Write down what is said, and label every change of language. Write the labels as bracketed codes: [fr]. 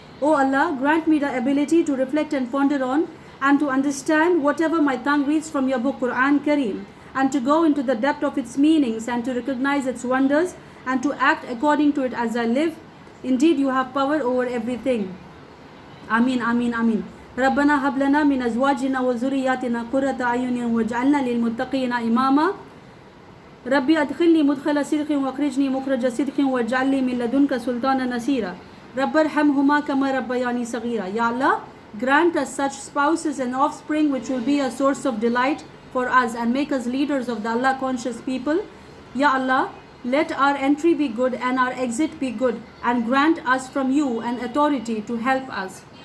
[en] O Allah, grant me the ability to reflect and ponder on and to understand whatever my tongue reads from your book Quran Kareem, and to go into the depth of its meanings and to recognize its wonders and to act according to it as I live. Indeed, you have power over everything. Ameen, ameen, ameen. [ar] ربنا هب لنا من أزواجنا وذرياتنا قرة أعين واجعلنا للمتقين إماما. ربي أدخلني مدخل صدق واخرجني مخرج صدق واجعل لي من لدنك سلطانا نصيرا. رب ارحمهما كما ربياني صغيرا. [en] Ya Allah, grant us such spouses and offspring which will be a source of delight for us and make us leaders of the Allah conscious people. Ya Allah, let our entry be good and our exit be good, and grant us from you an authority to help us.